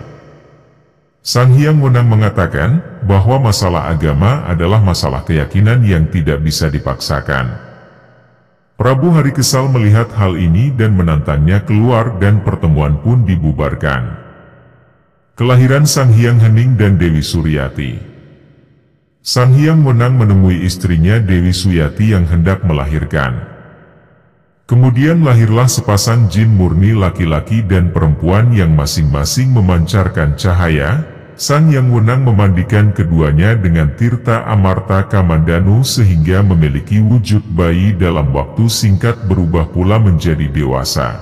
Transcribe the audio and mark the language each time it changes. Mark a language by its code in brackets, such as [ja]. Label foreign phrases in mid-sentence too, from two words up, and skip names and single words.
[id] Sang Hyang Wenang mengatakan bahwa masalah agama adalah masalah keyakinan yang tidak bisa dipaksakan. Prabu Hari kesal melihat hal ini dan menantangnya keluar, dan pertemuan pun dibubarkan. Kelahiran Sang Hyang Hening dan Dewi Suryati. Sang Hyang Wenang menemui istrinya Dewi Suyati yang hendak melahirkan. Kemudian lahirlah sepasang jin murni, laki-laki dan perempuan yang masing-masing memancarkan cahaya. Sang Hyang Wenang memandikan keduanya dengan tirta Amarta Kamandanu sehingga memiliki wujud bayi dalam waktu singkat berubah pula menjadi dewasa.